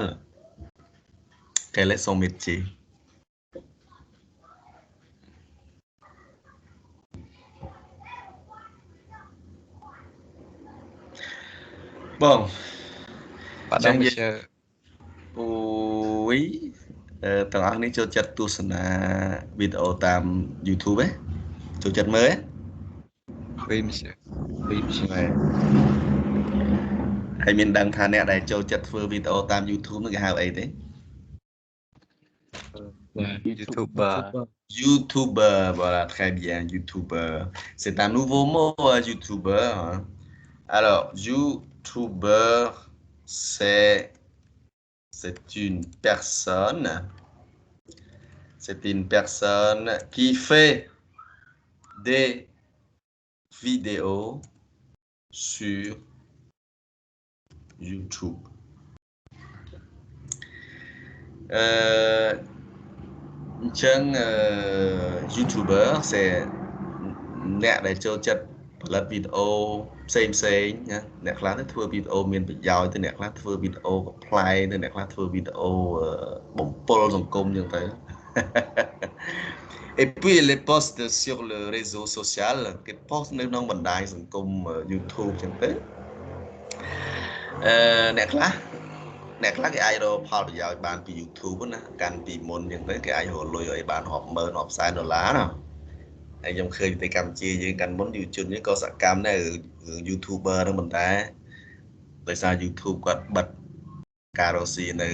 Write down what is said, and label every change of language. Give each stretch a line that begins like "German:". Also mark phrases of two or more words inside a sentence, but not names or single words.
French: Quel est son métier? Bon. Madame Monsieur. Oui.
Khmer: ទាំងអស់នេះចូលចិត្តទស្សនាវីដេអូតាម YouTube ទេចូលចិត្តមើលទេ
French: Oui monsieur. Oui monsieur.
Khmer: ហើយមានដឹងថាអ្នកដែលចូលចិត្តធ្វើវីដេអូតាម YouTube នោះគេហៅអីទេ
French: YouTuber. YouTuber, voilà, très bien, YouTuber. C'est un nouveau mot, YouTuber. Hein. Alors, YouTuber, c'est une personne. C'est une personne qui fait des vidéos sur YouTube.
Khmer: YouTuber អ្នកដែលចូលចិត្តផលិតវីដេអូផ្សេងណាអ្នកខ្លះទៅធ្វើវីដេអូមានប្រយោជន៍ទៅអ្នកខ្លះធ្វើវីដេអូកំ pl ែងទៅអ្នកខ្លះធ្វើវីដេអូបំពល់សង្គមចឹងទៅ
French: Et puis les posts sur le réseau social
Khmer: គេ post នៅក្នុងបណ្ដាញសង្គម YouTube ចឹងទៅ អ្នកខ្លះគេអាចរកផលប្រយោជន៍បានពី YouTube ណាកាន់ពីមុនចឹងទៅគេអាចរកលុយឲ្យបានរាប់ម៉ឺនរាប់សែនដុល្លារណាហើយខ្ញុំឃើញ ទៅកម្ពុជាយើងកាន់មុនយុវជននេះក៏សកម្មដែររឿង YouTuber ហ្នឹងប៉ុន្តែដោយសារ YouTube គាត់បិទការរកស៊ីនៅ